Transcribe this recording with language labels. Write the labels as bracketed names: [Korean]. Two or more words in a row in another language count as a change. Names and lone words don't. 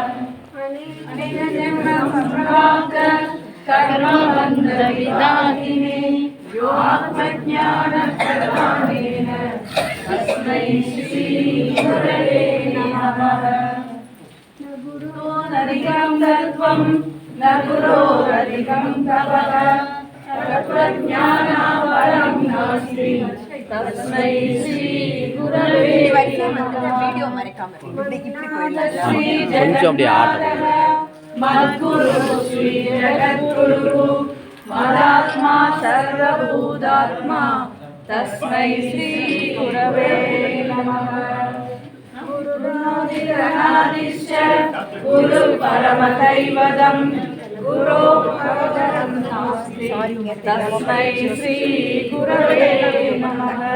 [Sanskrit] कर्मबन्धविदाहिने योऽत्मज्ञानप्रदानेन तस्मै श्री गुरवे नमः। न गुरोरधिकं तत्त्वं न गुरोरधिकं तपः तत्त्वज्ञानात् परं नास्ति तस्मै श्री गुरवे [Tamil] வீடியோ மறைக்காம இப்படி போயிடலாம். [Sanskrit] श्री जगन्नाथः मद्गुरु श्री जगद्गुरु मदात्मा सर्वभूतात्मा तस्मै श्री गुरवे नमः। गुरुरादिश्च गुरु परमदैवतं गुरो भगवतं नास्ति तस्मै श्री गुरवे नमः।